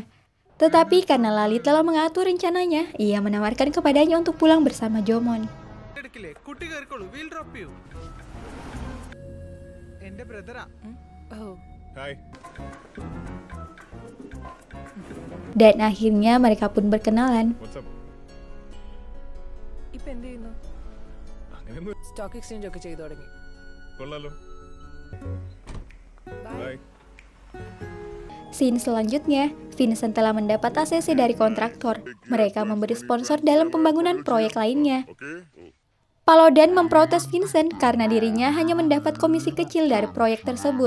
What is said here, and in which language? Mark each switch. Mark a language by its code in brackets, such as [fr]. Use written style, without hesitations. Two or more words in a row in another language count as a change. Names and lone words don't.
[id] Tetapi karena Lali telah mengatur rencananya, ia menawarkan kepadanya untuk pulang bersama Jomon. Hai. Dan akhirnya mereka pun berkenalan. [en] What's up? [ml] ഇപ്പൊ എന്ത് ചെയ്യുന്നു? അങ്ങനെയൊന്നും [en] stock exchange [ml] ഒക്കെ ചെയ്തു തുടങ്ങി. കൊള്ളാലോ. [en] Bye. [id] Scene selanjutnya, Vincent telah mendapat ACC dari kontraktor. Mereka memberi sponsor dalam pembangunan proyek lainnya. Paludan memprotes Vincent karena dirinya hanya mendapat komisi kecil dari proyek tersebut.